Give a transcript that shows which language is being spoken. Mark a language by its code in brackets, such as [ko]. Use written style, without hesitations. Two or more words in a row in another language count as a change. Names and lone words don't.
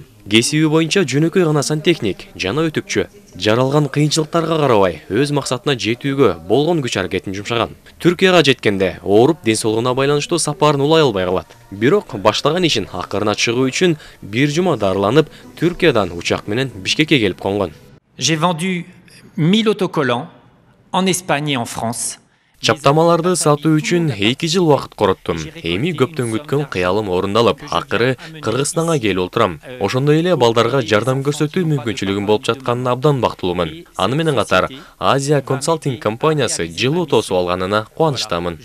[ky] Кесиби боюнча жөнөкөй гана сантехник, жана өтүкчү. Жаралган кыйынчылыктарга карабай, өз максатына жетүүгө болгон күч аракетин жумшаган. Түркияга жеткенде ооруп, ден соолугуна байланыштуу сапарын улай албай калат. Бирок баштаган ишин акырына чыгуу үчүн бир жума дарыланып, Түркиядан учак менен Бишкекке келип конгон. [fr] J'ai vendu 1000 autocollants en Espagne et en France. [ky] Чаптамаларды сатуу үчүн 2 жыл убакыт короттум. Эми көптөн күткөн кыялым орундалып, акыры Кыргызстанга келип отурам. Ошондой эле балдарга жардам көрсөтүү мүмкүнчүлүгүм болуп жатканына абдан бактылуумун. Аны менен катар Азия консалтинг компаниясы жылуу тосуп алганына кубанычтамын.